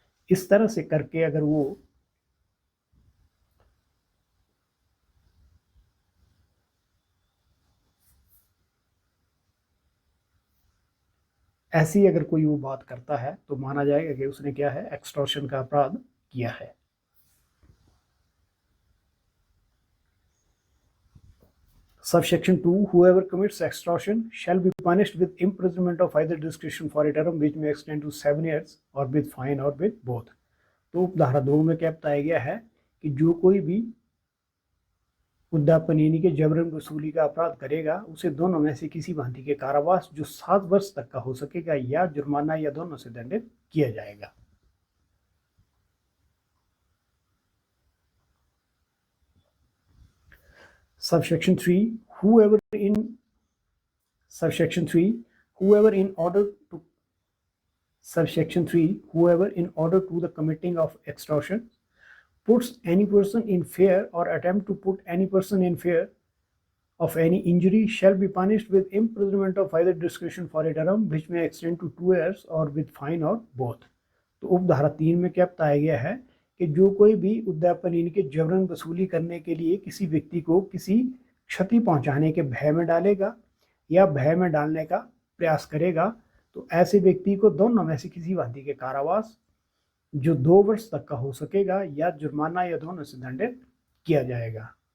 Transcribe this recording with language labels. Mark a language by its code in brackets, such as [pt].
[hi] इस तरह से करके अगर वो ऐसी अगर कोई वो बात करता है तो माना जाएगा कि उसने क्या है, एक्सटॉर्शन का अपराध किया है। [en] Subsection 2, whoever commits extortion shall be punished with imprisonment of either discretion for a term which may extend to 7 years or with fine or with both। [hi] तो धारा 2 में क्या बताया गया है कि जो कोई भी उद्यापन यानी कि जबरन वसूली का अपराध करेगा उसे दोनों में से किसी भांति के कारावास जो 7 वर्ष तक का हो सकेगा या जुर्माना या दोनों से दंडित किया जाएगा। [en] Subsection 3, whoever in subsection 3, whoever in order to subsection 3, whoever in order to the committing of extortion puts any person in fear or attempt to put any person in fear of any injury shall be punished with imprisonment of either discretion for a term which may extend to 2 years or with fine or both। [hi] तो उपधारा 3 में क्या बताया गया है कि जो कोई भी उद्यापन इनके जबरन वसूली करने के लिए किसी व्यक्ति को किसी क्षति पहुंचाने के भय में डालेगा या भय में डालने का प्रयास करेगा तो ऐसे व्यक्ति को दोनों में से किसी भांति के कारावास जो 2 वर्ष तक का हो सकेगा या जुर्माना या दोनों से दंडित किया जाएगा।